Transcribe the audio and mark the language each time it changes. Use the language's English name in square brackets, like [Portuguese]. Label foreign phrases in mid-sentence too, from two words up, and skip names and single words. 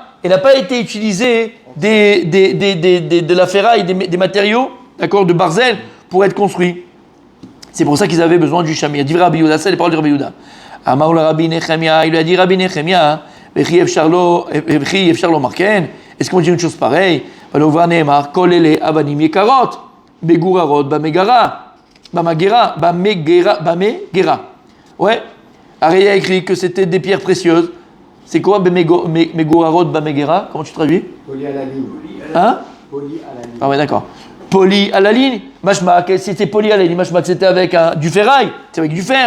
[French] Il n'a pas été utilisé de la ferraille, des matériaux, d'accord, de barzel pour être construit. C'est pour ça qu'ils avaient besoin du Shamir. Dit Rabbi Yehuda, c'est les paroles de Rabbi Yehuda. [Hebrew] אמר ליה [French] Rabbi Nechemia, il lui a dit Rabbi Nechemia, est-ce qu'on dit une chose pareille? [Hebrew] כולן אבנים יקרות, בגוררות במגרה, במגרה. [French] Ouais. Alors il a écrit que c'était des pierres précieuses. C'est quoi [Hebrew] בגוררות במגרה? [French] Comment tu traduis? Poli à la ligne. Hein? Poli à la ligne. Ah ouais, d'accord. Poli à la ligne. Mashma, c'était poli à la ligne. Mashma, c'était avec du ferraille.